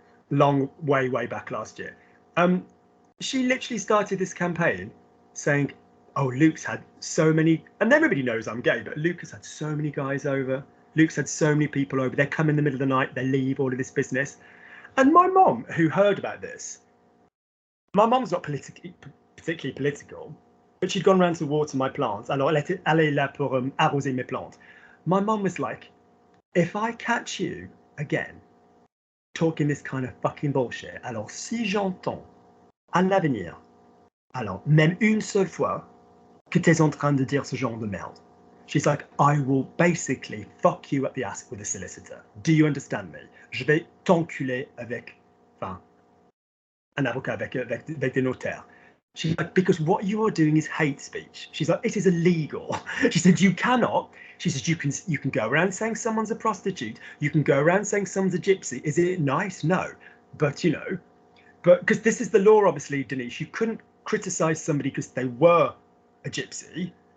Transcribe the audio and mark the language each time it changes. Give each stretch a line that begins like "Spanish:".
English: Long way back last year. She literally started this campaign saying, oh, Luke's had so many, and everybody knows I'm gay, but Luke has had so many guys over. Luke's had so many people over. They come in the middle of the night, they leave, all of this business. And my mom, who heard about this, my mom's not particularly political, but she'd gone around to water my plants.
French: Alors, elle est là pour arroser mes plantes.
English: My mom was like, if I catch you again talking this kind of fucking bullshit,
French: alors si j'entends à l'avenir, alors même une seule fois que t'es en train de dire ce genre de merde,
English: she's like, I will basically fuck you up the ass with a solicitor. Do you understand me?
French: Je vais t'enculer avec, enfin, un avocat, avec des notaires.
English: She's like, because what you are doing is hate speech. She's like, it is illegal. She said, you cannot. She said, you can go around saying someone's a prostitute. You can go around saying someone's a gypsy. Is it nice? No. But, you know, but because this is the law, obviously, Denise, you couldn't criticize somebody because they were a gypsy.